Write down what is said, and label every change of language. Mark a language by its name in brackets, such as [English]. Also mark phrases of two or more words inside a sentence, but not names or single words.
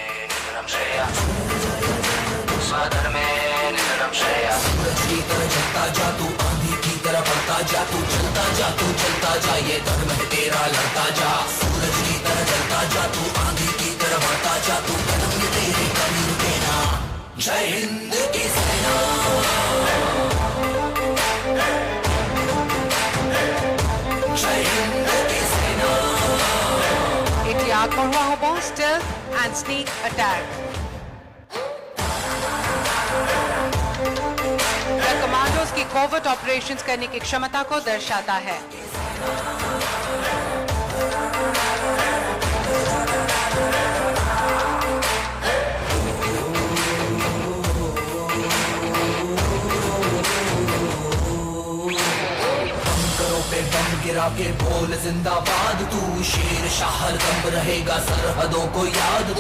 [Hindi] सूरज की तरह चलता जा तू, आंधी की तरह बढ़ता जा तू, चलता जा तू, चलता जा, ये धर्म है तेरा, लड़ता जा। सूरज की तरह चलता जा तू, आंधी की तरह बढ़ता जा तू, कदम ये तेरे कभी रुके ना। जय हिंद की सेना, जय हिंद की सेना। [Assamese] এটি আগবঢ়োৱা হ'ব [English] stealth and sneak attack। [Hindi] यह कमांडोज की [English] covert operations [Hindi] करने की क्षमता को दर्शाता है। बम गिरा के बोल जिंदाबाद तू, शेर शाह हरदम रहेगा सरहदों को याद तू।